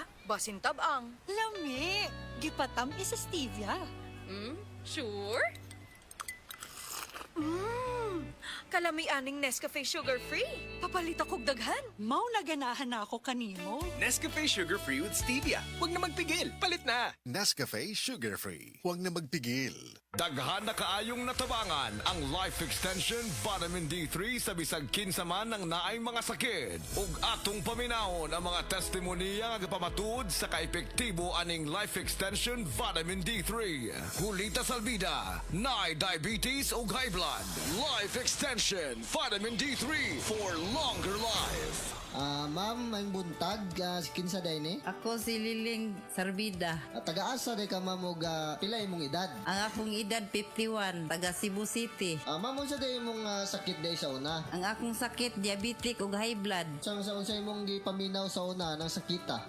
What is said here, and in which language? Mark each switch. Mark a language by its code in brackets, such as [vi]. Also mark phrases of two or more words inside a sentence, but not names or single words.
[ceb] Basin tabang. Lami. Gipatam isa stevia. [en] Sure? [ceb] Kalami aning Nescafe sugar-free. Papalit akong daghan. Mau naganahan na ako kanimo. [tl] Nescafe Sugar-Free with Stevia. Huwag na magpigil. [ceb] Palit na. [tl] Nescafe Sugar-Free. Huwag na magpigil. [ceb] Daghan na kaayong natabangan ang Life Extension Vitamin D3 sa bisag kinsa man ng naay mga sakit. Ug atong paminahon ang mga testimonya nga pamatuod sa kaepektibo aning Life Extension Vitamin D3. Hulita Salbida, naay diabetes ug [en] high blood. Life Extension Vitamin D3 for longer life. [ceb] Ma'am, may buntag, kinsa day ni? Ako si Liling Sarbida. Taga-asa day ka, ma'am, og pilay mong edad? Ang akong edad 51, taga Cebu City. Ma'am, unsa day mong sakit day sa una? Ang akong sakit, diabetic ug [en] high blood. [ceb] Sa unsa imong gipaminaw sa una ng sakita?